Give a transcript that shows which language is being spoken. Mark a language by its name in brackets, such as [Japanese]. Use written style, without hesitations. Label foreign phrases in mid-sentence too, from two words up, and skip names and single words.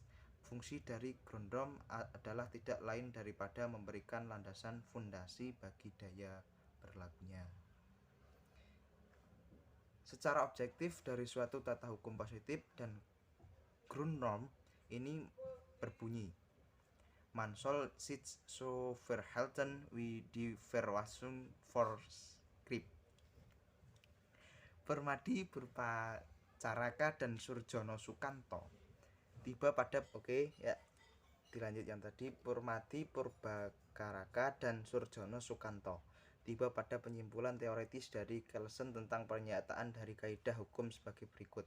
[Indonesian] Fungsi dari Grundnorm adalah tidak lain daripada memberikan landasan fondasi bagi daya berlakunya. Secara objektif, dari suatu tata hukum positif dan Grundnorm ini berbunyi: [German] Man soll sich so verhalten wie die Verfassung vorschreibt. [Indonesian] Permadi Purwacaraka dan Surjono Sukanto tiba pada dilanjut yang tadi. Permadi Purwacaraka dan Surjono Sukanto tiba pada penyimpulan teoritis dari Kelsen tentang pernyataan dari kaidah hukum sebagai berikut.